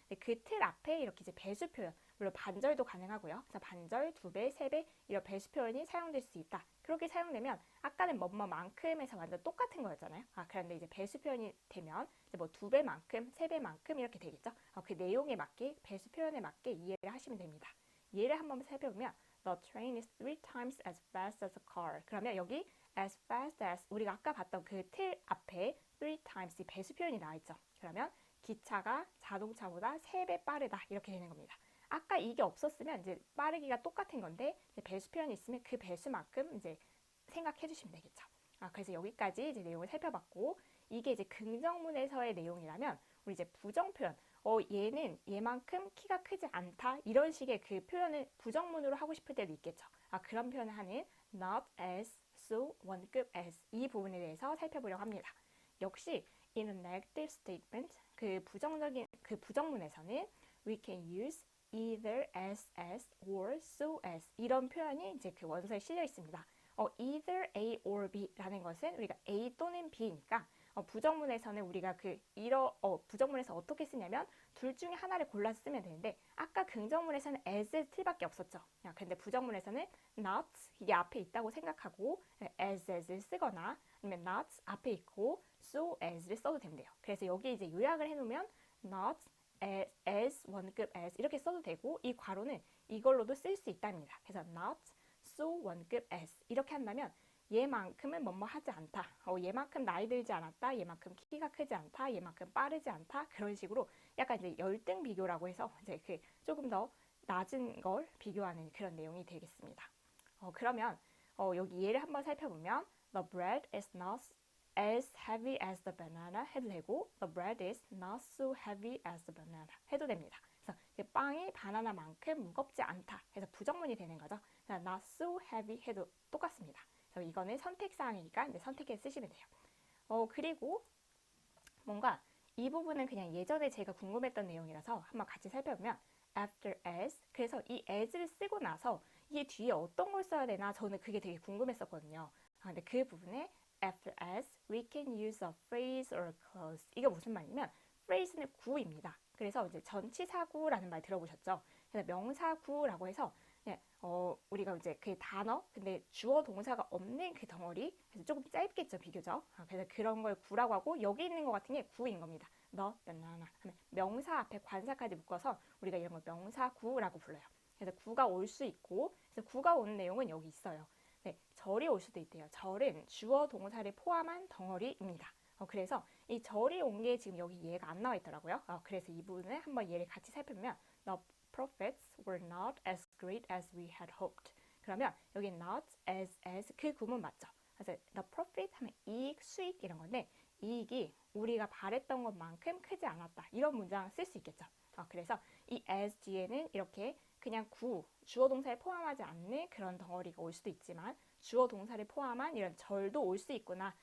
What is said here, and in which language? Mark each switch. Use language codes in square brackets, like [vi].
[ko] 그 틀 앞에 이렇게 이제 배수 표현, 물론 반절도 가능하고요. 그래서 반절, 두 배, 세 배 이런 배수 표현이 사용될 수 있다. 그렇게 사용되면 아까는 뭐뭐만큼에서 완전 똑같은 거였잖아요. 그런데 이제 배수 표현이 되면 이제 뭐 두 배만큼, 세 배만큼 이렇게 되겠죠. 그 내용에 맞게 배수 표현에 맞게 이해를 하시면 됩니다. 예를 한번 살펴보면 [en] The train is three times as fast as a car. [ko] 그러면 여기 as fast as 우리가 아까 봤던 그 틀 앞에 three times 이 배수 표현이 나와 있죠. 그러면 기차가 자동차보다 3배 빠르다 이렇게 되는 겁니다. 아까 이게 없었으면 이제 빠르기가 똑같은 건데 이제 배수 표현이 있으면 그 배수만큼 이제 생각해 주시면 되겠죠. 그래서 여기까지 이제 내용을 살펴봤고 이게 이제 긍정문에서의 내용이라면 우리 이제 부정 표현 얘는 얘만큼 키가 크지 않다 이런 식의 그 표현을 부정문으로 하고 싶을 때도 있겠죠. 그런 표현을 하는 not as, so, 원급 as 이 부분에 대해서 살펴보려고 합니다. [en] 역시 in a negative statement [ko] 그 부정문에서는 [en] we can use either as or so as [ko] 이런 표현이 이제 그 원서에 실려 있습니다. either A or B라는 것은 우리가 A 또는 B니까 부정문에서는 우리가 부정문에서 어떻게 쓰냐면 둘 중에 하나를 골라서 쓰면 되는데 아까 긍정문에서는 as 틀밖에 없었죠. 근데 부정문에서는 not 이게 앞에 있다고 생각하고 as를 쓰거나 아니면 not 앞에 있고 so as를 써도 된대요. 그래서 여기 이제 요약을 해놓으면 not as 원급 as 이렇게 써도 되고 이 괄호는 이걸로도 쓸 수 있답니다. 그래서 not so 원급 as 이렇게 한다면 얘만큼은 뭐뭐 하지 않다. 얘만큼 나이 들지 않았다. 얘만큼 키가 크지 않다. 얘만큼 빠르지 않다. 그런 식으로 약간 이제 열등 비교라고 해서 이제 그 조금 더 낮은 걸 비교하는 그런 내용이 되겠습니다. 그러면 여기 얘를 한번 살펴보면 [en] the bread is not as heavy as the banana [ko] 해도 되고 [en] the bread is not so heavy as the banana [ko] 해도 됩니다. 그래서 빵이 바나나만큼 무겁지 않다 해서 부정문이 되는 거죠. [en] not so heavy [ko] 해도 똑같습니다. 그래서 이거는 선택사항이니까 이제 선택해서 쓰시면 돼요. 그리고 뭔가 이 부분은 그냥 예전에 제가 궁금했던 내용이라서 한번 같이 살펴보면 after as 그래서 이 as를 쓰고 나서 이게 뒤에 어떤 걸 써야 되나 저는 그게 되게 궁금했었거든요. 근데 그 부분에 [en] after as we can use a phrase or clause [ko] 이게 무슨 말이냐면 phrase는 구입니다. 그래서 이제 전치사구라는 말 들어보셨죠? 그래서 명사구라고 해서 우리가 이제 그 단어 근데 주어 동사가 없는 그 덩어리 그래서 조금 짧겠죠 비교적. 그래서 그런 걸 구라고 하고 여기 있는 것 같은 게 구인 겁니다. 너 나나 하면 명사 앞에 관사까지 묶어서 우리가 이런 걸 명사구라고 불러요. 그래서 구가 올 수 있고 그래서 구가 오는 내용은 여기 있어요. 네, 절이 올 수도 있대요. 절은 주어 동사를 포함한 덩어리입니다. 그래서 이 절이 온 게 지금 여기 얘가 안 나와 있더라고요. 그래서 이 부분을 한번 얘를 같이 살펴보면 [en] the profits were not as great as we had hoped. [ko] 그러면 여기 not as 그 구문 맞죠? 그래서 [en] the profit [ko] 하면 이익, 수익 이런 건데 이익이 우리가 바랬던 것만큼 크지 않았다. 이런 문장 쓸 수 있겠죠. 그래서 이 as 뒤에는 이렇게 그냥 주어 동사에 포함하지 않는 그런 덩어리가 올 수도 있지만 주어 동사를 포함한 이런 절도 올 수 있구나.